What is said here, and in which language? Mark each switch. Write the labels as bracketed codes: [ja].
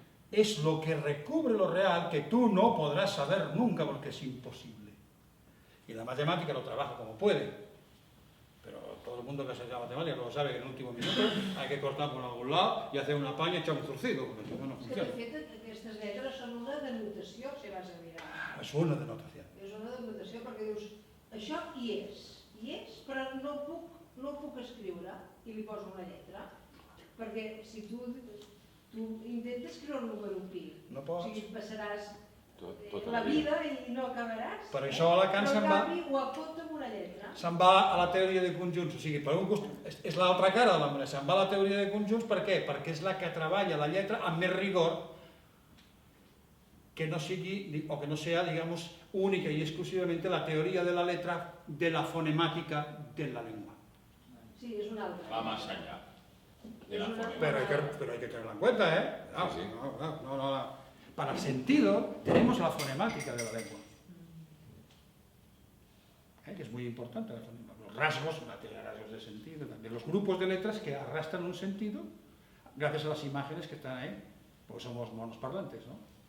[es] Es lo que recubre lo real que tú no podrás saber nunca porque es imposible. Y la matemática lo trabaja como puede. Pero todo el mundo que se llama matemática lo sabe que en el último minuto hay que cortar por algun lado i hacer una panya i echar un zurcido, [ca] perquè si no, no És que, funciona. de fet, aquestes lletres són una denotació, si vas a mirar. És una denotació. És una denotació perquè dius, això hi és, però no puc escriure i li poso una lletra. Perquè si tu intentes escriure un número pi, o sigui, passaràs la vida i no acabaràs. Per això a Lacan se'n va... Però en canvi ho apunta amb una lletra. Se'n va a la teoria de conjunts, o sigui, per un costat, és l'altra cara de la moneda, se'n va a la teoria de conjunts, per què? Perquè és la que treballa la lletra amb més rigor que no sigui, [es] o que no sea, digamos, única y exclusivamente la teoría de la letra de la fonemática de la lengua. [ca] Sí, és una altra. [es] Va más allá de la fonética. Pero hay que tenerla en cuenta, ¿eh? Sí. No. Para el sentido tenemos la fonemática de la lengua. Que es muy importante. Los rasgos, una teoría de rasgos de sentido, también los grupos de letras que arrastran un sentido gracias a las imágenes que están ahí, porque somos monosparlantes, ¿no?